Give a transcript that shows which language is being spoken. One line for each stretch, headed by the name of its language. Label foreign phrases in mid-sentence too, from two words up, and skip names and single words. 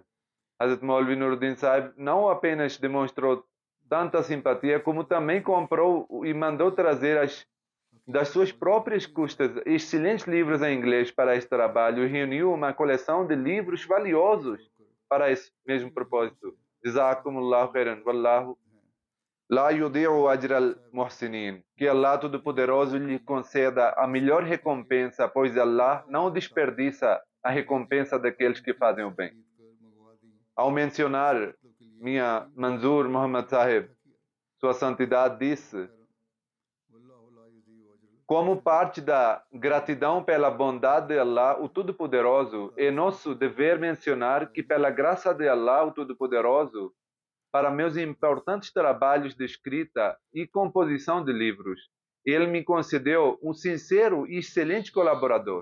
Portuguese: Hazrat Maulvi Nuruddin Sahib não apenas demonstrou tanta simpatia, como também comprou e mandou trazer das suas próprias custas excelentes livros em inglês para este trabalho e reuniu uma coleção de livros valiosos para esse mesmo propósito.
Arabic: جزاكم الله خيرا، والله لا يضيع أجر المحسنين.
Portuguese: Que Allah Todo-Poderoso lhe conceda a melhor recompensa, pois Allah não desperdiça a recompensa daqueles que fazem o bem. Ao mencionar minha Manzur Muhammad Sahib, Sua Santidade disse: como parte da gratidão pela bondade de Allah, o Todo-Poderoso, é nosso dever mencionar que, pela graça de Allah, o Todo-Poderoso, para meus importantes trabalhos de escrita e composição de livros, ele me concedeu um sincero e excelente colaborador.